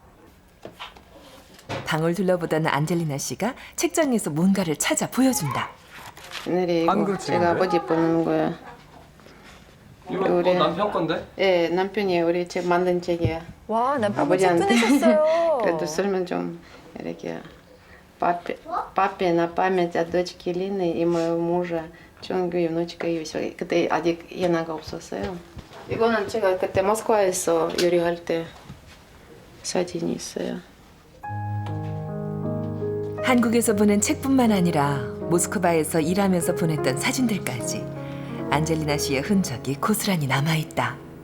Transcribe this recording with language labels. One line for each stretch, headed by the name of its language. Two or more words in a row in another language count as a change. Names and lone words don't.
Korean: 방을 둘러보던 안젤리나 씨가 책장에서 뭔가를 찾아 보여준다. 옛날에 이거 한글 제가 책인가요? 아버지 보는 거예요. 이거 우리- 남편 건데? 네, 남편이 우리 책 만든 책이에요. 와, 남편분 아버지한테. 찌푸내셨어요. 그래도 설명 좀 이렇게
Russian: папе на память о дочке Лины и моего мужа Чонгю и внучка Юси.
Korean: 그때 아직 연하가 없었어요. 이거는 제가 그때 모스크바에서 요리할 때 사진이 있어요. 한국에서 보낸 책뿐만 아니라 모스크바에서 일하면서 보냈던 사진들까지 안젤리나 씨의 흔적이 고스란히 남아있다.